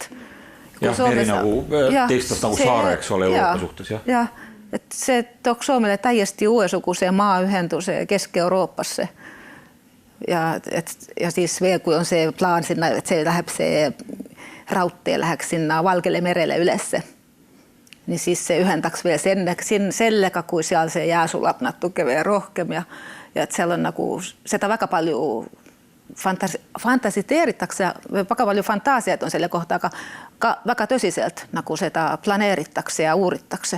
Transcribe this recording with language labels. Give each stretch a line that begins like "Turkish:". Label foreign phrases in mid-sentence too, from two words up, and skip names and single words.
Estonian: Jah, eri nagu teistest nagu saare, eks ole, Euroopa suhtes. Jah, et see tooks Soomele täiesti uuesuguse maaühenduse Kesk-Euroopasse. Ja siis veel, kui on see plaan sinna, et see läheb see rauttie läheks sinna
Finnish: Valgelle merelle
Estonian: üles. Niin siis se ühendaks veel sellega, kui seal se jää sulab natuke veel rohkem ja et seal on nagu seda väga palju fantasiteeritakse ja väga palju fantaasiat on selle kohta, aga ka väga tõsiselt nagu seda planeeritakse ja uuritakse.